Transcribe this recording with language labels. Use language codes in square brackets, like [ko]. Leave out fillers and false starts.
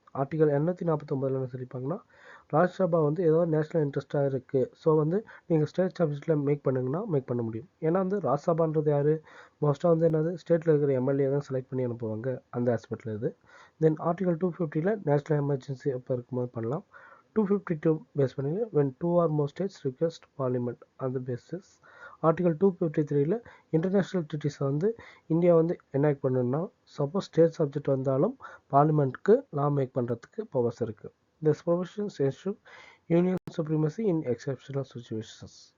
[ta] Article 249 என்ன சொல்லிப்பாங்கன்னா, ராஜ்யசபா வந்து ஏதோ நேஷனல் இன்ட்ரெஸ்ட்டாக இருக்குது, ஸோ வந்து நீங்கள் ஸ்டேட் சப்ஜெக்டில் மேக் பண்ணுங்கன்னா மேக் பண்ண முடியும். ஏன்னா வந்து ராஜ்யசபான்றது யார், மோஸ்ட்டாக வந்து என்னது ஸ்டேட்டில் இருக்கிற எம்எல்ஏ தான் செலக்ட் பண்ணி அனுப்புவாங்க, அந்த ஆஸ்பெக்டில் இது. தென் ஆர்டிகல் 250 நேஷனல் எமர்ஜென்சி எப்போ இருக்கும்போது பண்ணலாம். [en] 252 பேஸ் பண்ணி when 2 or more states request parliament on the basis. [ta] Article 253 international ட்ரீட்டிஸை வந்து இந்தியா வந்து எனாக்ட் பண்ணணும்னா சப்போஸ் ஸ்டேட் சப்ஜெக்ட் வந்தாலும் பார்லிமெண்ட்டுக்கு லா மேக் பண்ணுறதுக்கு பவர்ஸ் இருக்குது. [en] This provisions ensure union supremacy in exceptional situations.